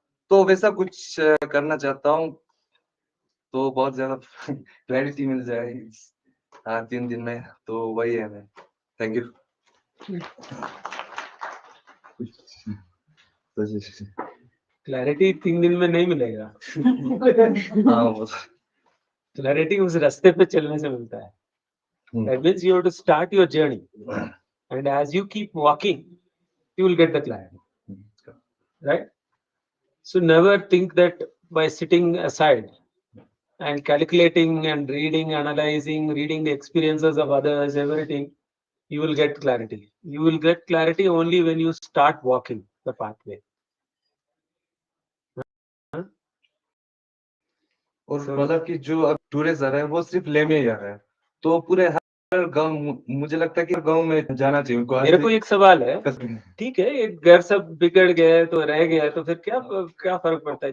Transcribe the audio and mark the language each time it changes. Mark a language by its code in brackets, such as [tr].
[hi] तो वैसा कुछ करना चाहता हूँ. तो बहुत ज्यादा क्लैरिटी मिल जाएगी 3 दिन में. तो वही है. मैं थैंक यू. क्लैरिटी 3 दिन में नहीं मिलेगा. हाँ क्लैरिटी उस रास्ते पे चलने से मिलता है. [en] That means you have to start your journey, and as you keep walking, you will get the clarity. Right? So never think that by sitting aside and calculating and reading, analyzing, reading the experiences of others, everything, you will get clarity. You will get clarity only when you start walking the pathway. [hi] और मतलब कि जो अब tourist आ रहे हैं वो सिर्फ लेह में ही आ रहे हैं, तो पूरे हर गांव, मुझे लगता है कि गांव में जाना चाहिए उनको. मेरे को एक सवाल है, ठीक है, एक घर सब बिगड़ गया तो रह गया तो फिर क्या फर्क पड़ता है?